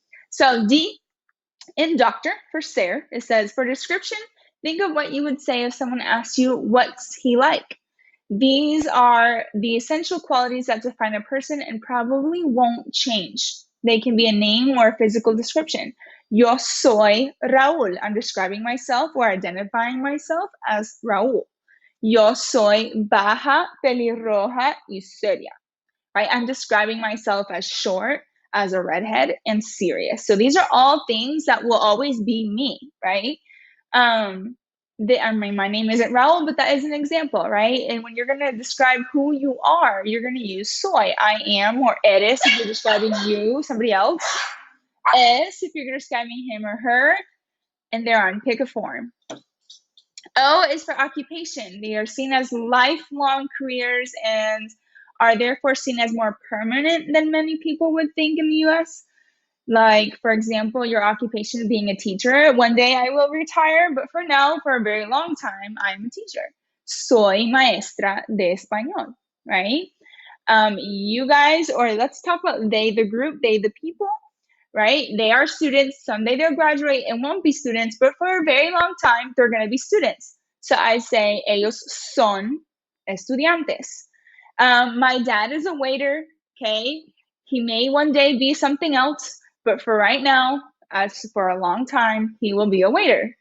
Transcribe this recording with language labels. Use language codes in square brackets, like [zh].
[en] So D in doctor for ser, it says, for description, think of what you would say if someone asked you, what's he like? These are the essential qualities that define a person and probably won't change. They can be a name or a physical description. [es] Yo soy Raúl. [en] I'm describing myself or identifying myself as Raúl. [es] Yo soy baja, pelirroja y seria. [en] Right? I'm describing myself as short, as a redhead, and serious. So these are all things that will always be me, right? My name isn't Raul, but that is an example, right? And when you're going to describe who you are, you're going to use soy, I am, or eres if you're describing you, somebody else, es if you're describing him or her, and thereon, pick a form. O is for occupation. They are seen as lifelong careers and are therefore seen as more permanent than many people would think in the US. Like, for example, your occupation being a teacher. One day I will retire, but for now, for a very long time, I'm a teacher. [es] Soy maestra de español, [en] right? You guys, or let's talk about they, the group, they, the people, right? They are students. Someday they'll graduate and won't be students, but for a very long time, they're going to be students. So I say, [es] ellos son estudiantes. [en] My dad is a waiter, okay? He may one day be something else, but for right now, as for a long time, he will be a waiter.